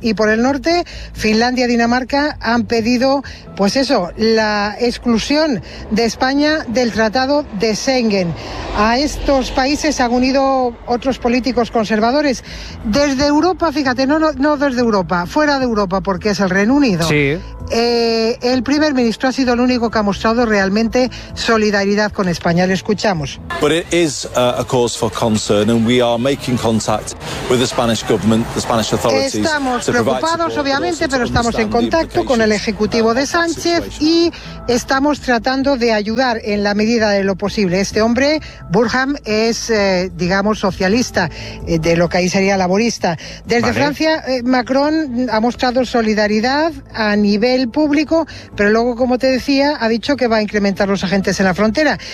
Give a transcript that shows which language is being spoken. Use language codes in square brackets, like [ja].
[es] Y por el norte, Finlandia y Dinamarca han pedido, pues eso, la exclusión de España del Tratado de Schengen. A estos países han unido otros políticos conservadores. Desde Europa, fíjate, no desde Europa, fuera de Europa, porque es el Reino Unido. Sí. El primer ministro ha sido el único que ha mostrado realmente solidaridad con España. Le escuchamos. [en] But it is a cause for concern, and we are making contact with the Spanish government, the Spanish authorities. [es] Estamos preocupados, obviamente, pero estamos en contacto con el ejecutivo de Sánchez y estamos tratando de ayudar en la medida de lo posible. Este hombre, Burham, es, digamos, socialista, de lo que ahí sería laborista. Desde Francia, Macron ha mostrado solidaridad a nivel público, pero luego, como te decía, ha dicho que va a incrementar los agentes en la frontera.